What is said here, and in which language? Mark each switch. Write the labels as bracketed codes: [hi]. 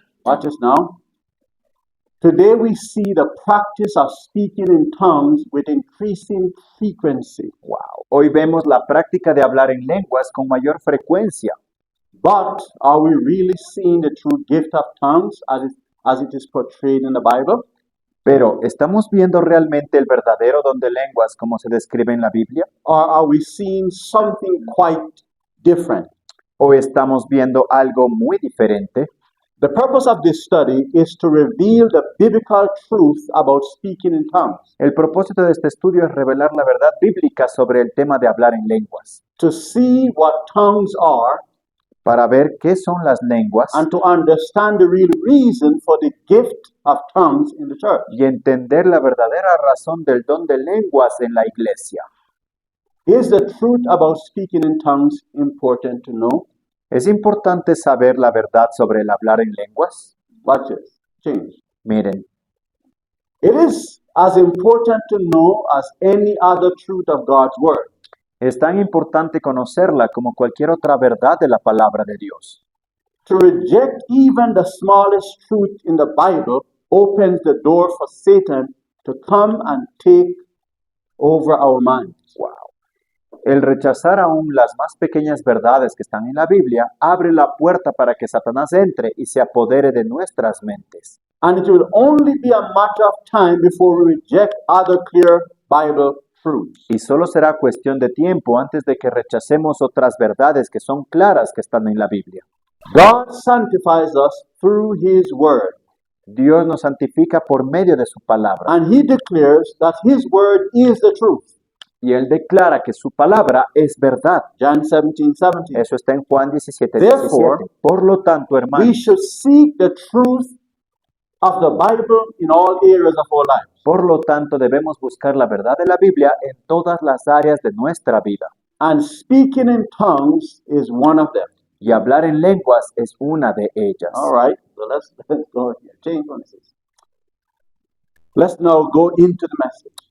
[en] watch this now. Today we see the practice of speaking in tongues with increasing frequency. [es] hoy vemos la práctica de hablar en lenguas con mayor frecuencia. [en] But are we really seeing the true gift of tongues as it is portrayed in the Bible? [es] Pero, ¿estamos viendo realmente el verdadero don de lenguas como se describe en la Biblia? [en] Or are we seeing something quite different? [es] ¿O estamos viendo algo muy diferente? [en] The purpose of this study is to reveal the biblical truth about speaking in tongues, [es] El propósito de este estudio es revelar la verdad bíblica sobre el tema de hablar en lenguas, [en] to see what tongues are, [es] para ver qué son las lenguas [en] and to understand the real reason for the gift of tongues in the church. [es] y entender la verdadera razón del don de lenguas en la iglesia. [en] Is the truth about speaking in tongues important to know? [es] ¿Es importante saber la verdad sobre el hablar en lenguas? [en] Watch this. Change. [es] Miren, [en] It is as important to know as any other truth of God's word. [es] es tan importante conocerla como cualquier otra verdad de la palabra de Dios. [en] To reject even the smallest truth in the Bible opens the door for Satan to come and take over our minds. [es] El rechazar aún las más pequeñas verdades que están en la Biblia abre la puerta para que Satanás entre y se apodere de nuestras mentes. [en] And it will only be a matter of time before we reject other clear Bible truths. [es] Y solo será cuestión de tiempo antes de que rechacemos otras verdades que son claras que están en la Biblia. [en] God sanctifies us through His Word. [es] Dios nos santifica por medio de su palabra. [en] And he declares that his word is the truth. [es] Y Él declara que su palabra es verdad. [en] John 17:17. [es] Eso está en Juan 17, [en] Therefore, [es] 17. Por lo tanto, [en] We [es] hermanos, [en] should seek the truth of the Bible in all areas of our lives. [es] por lo tanto debemos buscar la verdad de la Biblia en todas las áreas de nuestra vida. [en] And speaking in tongues is one of them. [es] Y hablar en lenguas es una de ellas. [en] All right, so let's go here. Change one says. Let's now go into the message.